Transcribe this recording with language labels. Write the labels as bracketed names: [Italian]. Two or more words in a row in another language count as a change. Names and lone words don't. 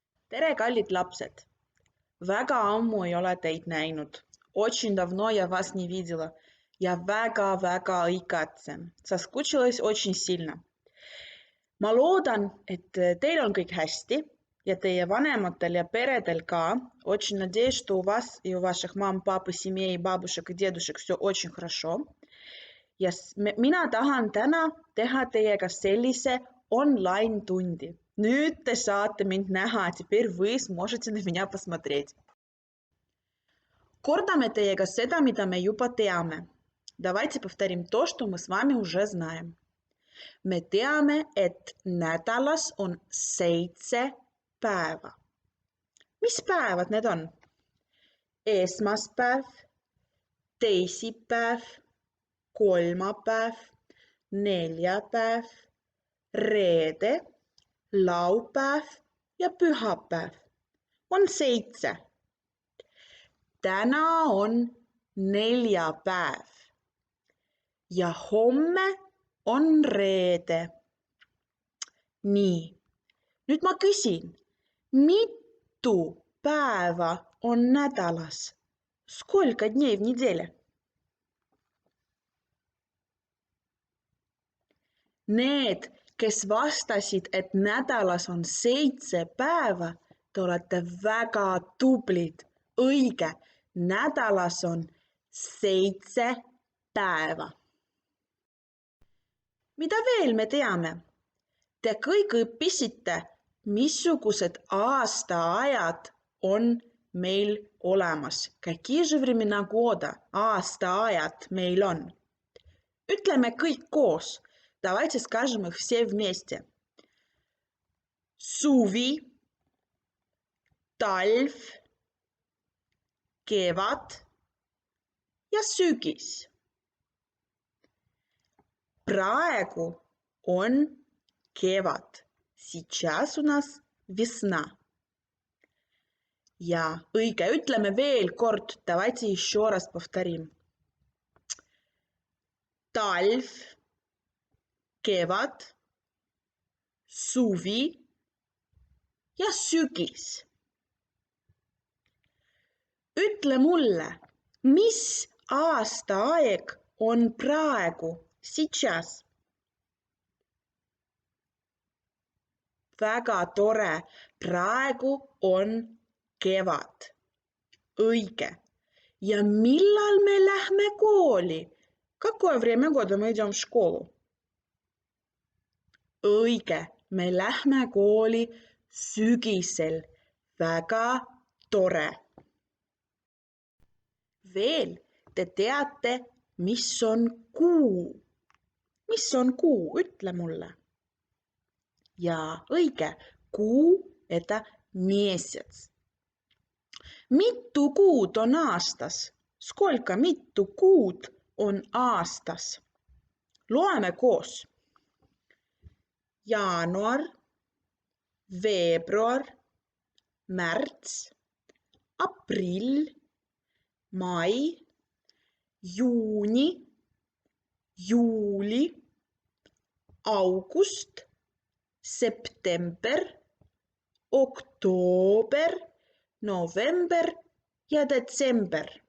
[Estonian] Tere, kallid lapsed! Väga ammu ei ole teid näinud. [Russian] Очень давно я вас не видела. [Estonian] Я väga õigatsen. [Russian] Соскучилась очень сильно. [Estonian] Ma loodan, et teil on kõik hästi ja teie vanematel ja peredel ka. [Russian] Очень надеюсь, что у вас и у ваших мам, пап, семей, бабушек и дедушек все очень хорошо. [Estonian] Ja mina tahan täna teha teiega sellise online-tundi. Nüüd te saate mind näha, [Russian] теперь вы сможете на меня посмотреть. [Estonian] Kordame teiega seda, mida me juba teame. [Russian] Давайте повторим то, что мы с вами уже знаем. [Estonian] Me teame, et nädalas on 7 päeva. Mis päevad need on? Esmaspäev, teisipäev, kolmapäev, neljapäev, reede, laupäev ja pühapäev. On 7. Täna on neljapäev ja homme on reede. Nii, nüüd ma küsin, mitu päeva on nädalas? [Russian] Сколько дней в неделе? [Estonian] Need, kes vastasid, et nädalas on 7 päeva, te olete väga tublid. Õige, nädalas on 7 päeva. Mida veel me teame? Te kõik õppisite, missugused aastaajad on meil olemas. [Russian] Какие же времена года, [Estonian] aastaajad meil on? Ütleme kõik koos. [Russian] Давайте скажем их все вместе. [Estonian] Suvi, talv, kevad ja sügis. Praegu on kevad. [Russian] Сейчас у нас весна. [Estonian] Ja õige, ütleme veel kord. [Russian] Давайте еще раз повторим. [Estonian] Talv, kevad, suvi ja sügis. Ütle mulle, mis aastaaeg on praegu, сейчас? Väga tore, praegu on kevad. Õige. Ja millal me lähme kooli? [Russian] Какое время года мы идем в школу? [Estonian] Õige, me lähme kooli sügisel. Väga tore. Veel te teate, mis on kuu. Mis on kuu? Ütle mulle. Ja õige, kuu [Russian] это месяц. [Estonian] Mitu kuud on aastas? Сколько, mitu kuud on aastas? Loeme koos. Jaanuar, veebruar, märts, aprill, mai, juuni, juuli, august, september, oktoober, november ja detsember.